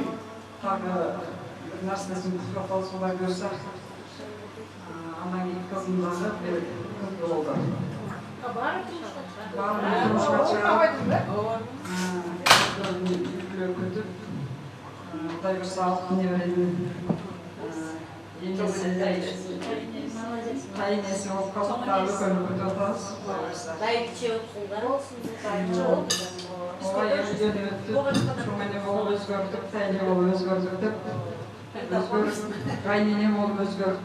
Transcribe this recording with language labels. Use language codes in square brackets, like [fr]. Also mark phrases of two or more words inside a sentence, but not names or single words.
[ky] Дагы бир нерсесин күтүп атабыз, Кудай буйрса. Андан кийинки кызым дагы 1 кызды болду. Баары турмушка чыгып, үй-бүлө күтүп, [kk] Құдай бұйырса алтын немеренің қайынесі болып қалып тағы үлкен өмірде отырамыз. Құдай бұйырса. Ой, үйден өтті, шөмене болып өзгердік, тәйне болып өзгердік деп, қайнене болып өзгердік.